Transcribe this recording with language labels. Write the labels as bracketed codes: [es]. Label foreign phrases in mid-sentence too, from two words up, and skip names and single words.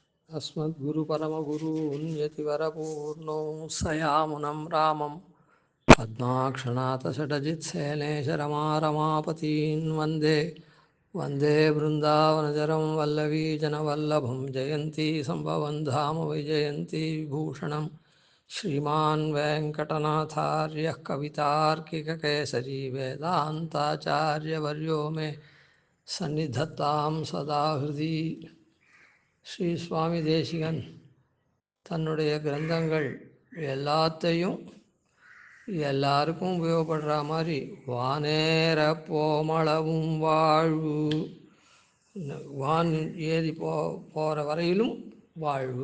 [sa] अस्मद्गुरुपरमगुरून् यतिवरपूर्णो सयामुनं रामं पद्माक्षणाथषडजित्सेनेशरमारमापतीन् वन्दे वन्दे बृन्दावनचरं वल्लवीजनवल्लभं जयन्ती सम्भवं धाम वैजयन्ती विभूषणं श्रीमान् वेङ्कटनाथार्यः कवितार्किककेसरी वेदान्ताचार्यवर्यो मे सन्निधत्तां सदा हृदि [ta] ஸ்ரீ சுவாமி தேசிகன் தன்னுடைய கிரந்தங்கள் எல்லாத்தையும் எல்லாருக்கும் உபயோகப்படுற மாதிரி வானேர போமளவும் வாழ்வு, வான் ஏறி போகிற வரையிலும் வாழ்வு.